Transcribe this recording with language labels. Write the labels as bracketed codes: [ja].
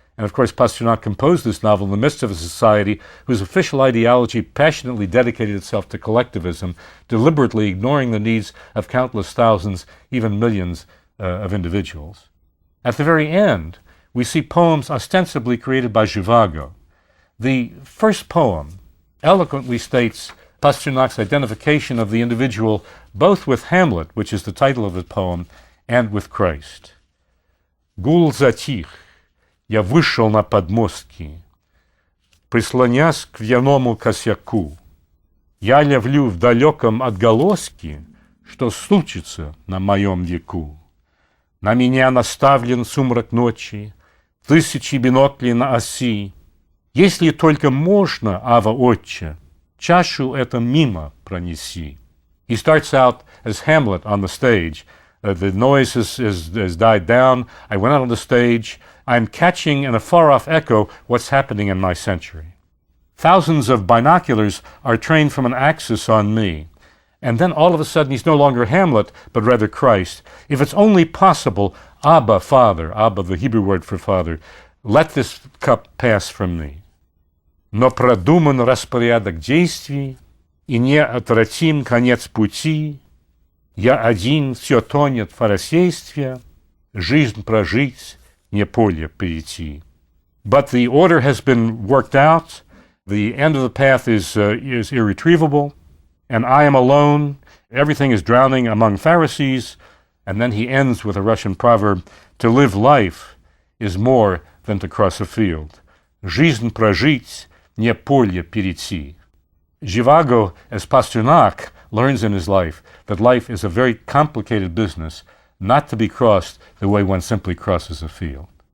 [en] And of course, Pasternak composed this novel in the midst of a society whose official ideology passionately dedicated itself to collectivism, deliberately ignoring the needs of countless thousands, even millions of individuals. At the very end, we see poems ostensibly created by Zhivago. The first poem eloquently states Pasternak's identification of the individual both with Hamlet, which is the title of the poem, and with Christ. [ru] Гул затих, я вышел на подмостки, прислонясь к вьяному косяку. Я ловлю в далеком отголоске, что случится на моем веку. На меня наставлен сумрак ночи, тысячи биноклей на оси. Если только можно, Ава Отче, чашу это мимо пронеси. [en] He starts out as Hamlet on the stage. The noise has died down. I went out on the stage. I'm catching in a far-off echo what's happening in my century. Thousands of binoculars are trained from an axis on me. And then all of a sudden he's no longer Hamlet, but rather Christ. If it's only possible, Abba, Father, Abba, the Hebrew word for Father, let this cup pass from me. [ru] Но продуман распорядок действий, и неотвратим конец пути. Я один, все тонет в фарисействе, жизнь прожить, не поле перейти. [en] But the order has been worked out, the end of the path is irretrievable, and I am alone, everything is drowning among Pharisees, and then he ends with a Russian proverb, to live life is more than to cross a field. [ru] Жизнь прожить, не поле перейти. [en] Zhivago, as Pasternak, learns in his life that life is a very complicated business, not to be crossed the way one simply crosses a field.